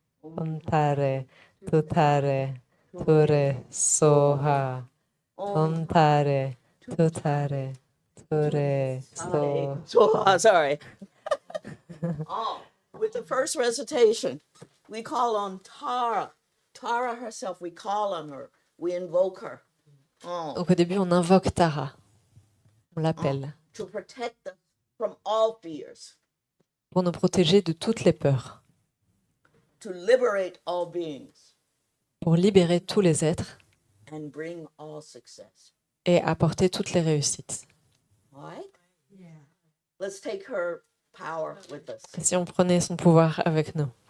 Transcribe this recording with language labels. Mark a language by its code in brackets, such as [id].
[sa] Om Tare, Tu Tare, Ture, Soha. Om Tare, Tu Tare, Ture, Soha. [en] Soha, sorry. With the first recitation, we call on Tara. Tara herself, we call on her. We invoke her. [fr] Donc au début, on invoque Tara. On l'appelle. [en] To protect us from all fears. [fr] Pour nous protéger de toutes les peurs. [en] To liberate all beings. [fr] Pour libérer tous les êtres. [en] And bring all success. [fr] et apporter toutes les réussites. [en] All right? Let's take her power with us. [fr] Et si on prenait son pouvoir avec nous?